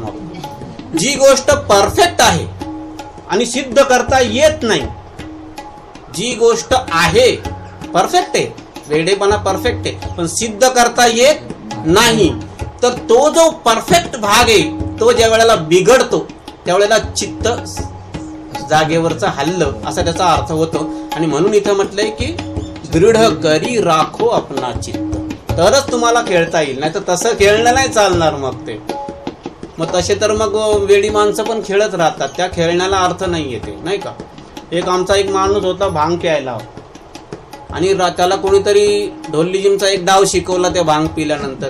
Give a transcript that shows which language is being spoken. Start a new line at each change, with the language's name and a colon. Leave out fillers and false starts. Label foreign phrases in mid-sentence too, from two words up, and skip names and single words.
Marathi: जी गोष्ट परफेक्ट आहे आणि सिद्ध करता येत नाही, जी गोष्ट आहे परफेक्ट आहे, वेडेपणा परफेक्ट आहे, पण सिद्ध करता येत नाही, तर तो जो परफेक्ट भाग आहे तो ज्या वेळेला बिघडतो त्यावेळेला चित्त जागेवरचं हल्लं असा त्याचा अर्थ होतो. आणि म्हणून इथं म्हटलंय की
Hindi: दृढ करी राखो अपना चित्त,
Marathi: तरच तुम्हाला खेळता येईल, नाही तर तसं खेळणं नाही चालणार. मग ते मग तसे तर मग वेडी माणसं पण खेळत राहतात, त्या खेळण्याला अर्थ नाही येते, नाही का. आमचा एक माणूस होता भांग प्यायला, आणि त्याला कोणीतरी ढोल्लीजिमचा एक डाव शिकवला त्या भांग पिल्यानंतर.